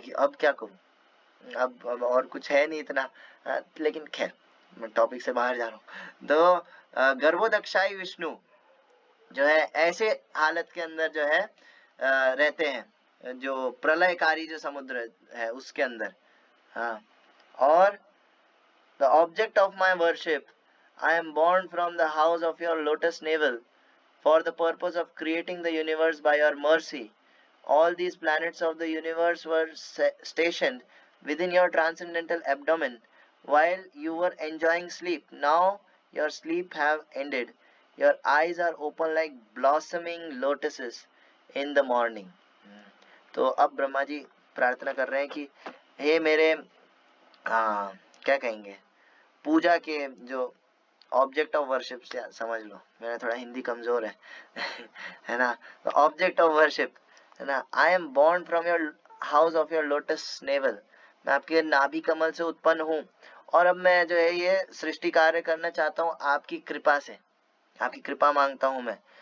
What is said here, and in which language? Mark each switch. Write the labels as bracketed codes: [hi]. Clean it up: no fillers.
[hi] कि अब क्या करूं, अब और कुछ है नहीं इतना। लेकिन खैर, मैं टॉपिक से बाहर जा रहा हूँ। तो गर्भोदक्षाई विष्णु जो है ऐसे हालत के अंदर जो है रहते हैं, जो प्रलयकारी जो समुद्र है उसके अंदर। हाँ, और [en] the object of my worship, I am born from the house of your lotus navel for the purpose of creating the universe by your mercy. All these planets of the universe were stationed within your transcendental abdomen while you were enjoying sleep. Now your sleep have ended. Your eyes are open like blossoming lotuses in the morning. [hi] तो अब ब्रह्मा जी प्रार्थना कर रहे हैं कि हे मेरे क्या कहेंगे, पूजा के जो [en] object of worship [hi] समझ लो, मेरा थोड़ा हिंदी कमजोर है। है ना, तो [en] object of worship [hi] है ना, [en] I am born from your house of your lotus navel, [hi] मैं आपके नाभि कमल से उत्पन्न हूँ, और अब मैं जो है ये सृष्टि कार्य करना चाहता हूँ आपकी कृपा से, आपकी कृपा मांगता हूँ मैं।